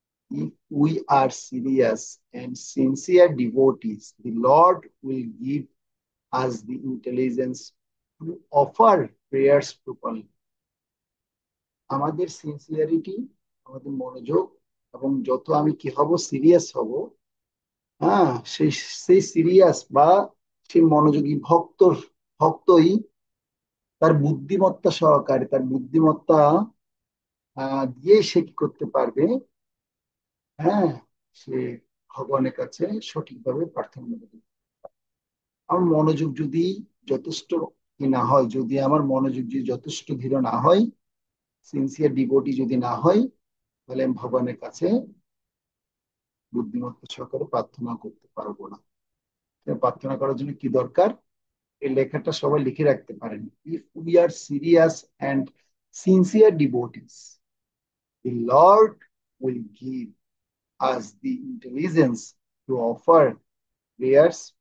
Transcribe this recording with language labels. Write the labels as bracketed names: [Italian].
[English] If we are serious and sincere devotees, the Lord will give us the intelligence to offer prayers properly. [Bangla] আমাদের sincerity, আমাদের মনোযোগ, এবং যত আমি কি হব, সিরিয়াস হব, হ্যাঁ, সেই সেই সিরিয়াস বা সেই মনোযোগী ভক্তই তার বুদ্ধিমত্তা সহকারে, তার বুদ্ধিমত্তা দিয়ে সে কি করতে পারবে, হ্যাঁ, সে ভগবানের কাছে সঠিকভাবে প্রার্থনা করবে। আমার মনোযোগ যদি যথেষ্ট না হয়, যদি আমার মনোযোগ যদি যথেষ্ট দৃঢ় না হয়, সিনসিয়ার ডিভোটি যদি না হয়, তাহলে আমি ভগবানের কাছে বুদ্ধিমত্তা সহকারে প্রার্থনা করতে পারবো না। প্রার্থনা করার জন্য কি দরকার? এই লেখাটা সবাই লিখে রাখতে পারেন। [English] If we are serious and sincere devotees, the Lord will give us the intelligence to offer prayers.